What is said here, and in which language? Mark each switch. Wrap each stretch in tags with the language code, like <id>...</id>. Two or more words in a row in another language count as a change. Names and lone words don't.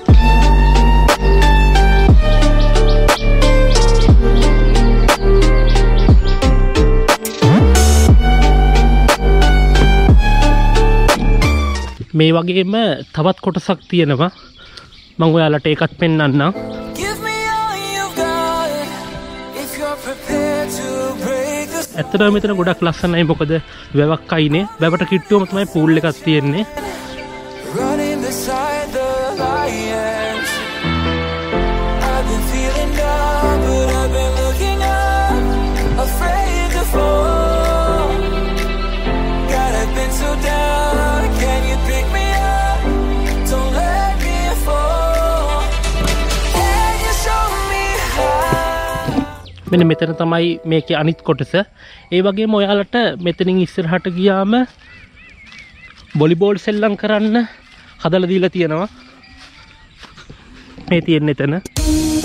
<si>මේ වගේම තවත් කොටසක් තියෙනවා. මම ඔයාලට ඒකත් පෙන්නන්නම්.</si> <en>Give me all you've got if you're prepared to break the</en> <si>ඇත්තටම මෙතන ගොඩක් ලස්සනයි. මොකද වැවක් අයිනේ. වැවට කිට්ටුවම තමයි pool එකක් තියෙන්නේ.</si> <en>running beside the lions. I've been feeling down, but I've been looking up, afraid to fall. God, I've been so down, can you pick me up? Don't let me fall. Can you show me how?</en> <si>මෙන්න මෙතන තමයි මේකේ අනිත් කොටස. ඒ වගේම ඔයාලට මෙතනින් ඉස්සරහට ගියාම වොලිබෝල් සෙල්ලම් කරන්න හදලා දීලා තියෙනවා. මේ තියෙන එතන.</si>